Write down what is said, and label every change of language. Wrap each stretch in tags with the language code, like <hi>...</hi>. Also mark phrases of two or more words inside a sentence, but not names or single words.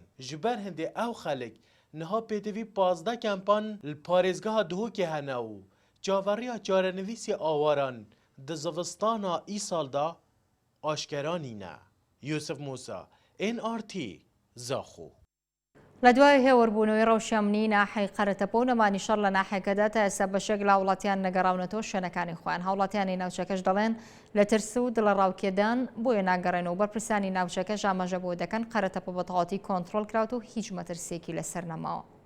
<ku>Ji ber hindê ew xelek niha pêtevî 15 kempan li parêzgeha Duhokê hene û çaveriya çarenivîsê awaran di zivistana îsal da aşkeranîne. Yusuf Musa, NRT, Zaxo.</ku> <ckb>لە دوای هێوەربوونەوەی ڕەوشەمنی ناحەی قەرەتەپە و نەمانی شەڕ لە ناحەکەدا تا ئێستا بەشێک لە هاوڵاتیان نەگەڕاونەتەوە شوێنەکانی خۆیان. هاوڵاتیانی ناوچەکەش دەڵێن لە ترس و دڵە ڕاوکێدان بۆیە ناگەڕێنەوە. بەرپرسانی ناوچەکەش ئاماژە بۆ دەکەن قەرەتەپە بە تەواوەتی کۆنتڕۆڵ کراوە و هیچ مەترسێکی لەسەر نەماوە.</ckb>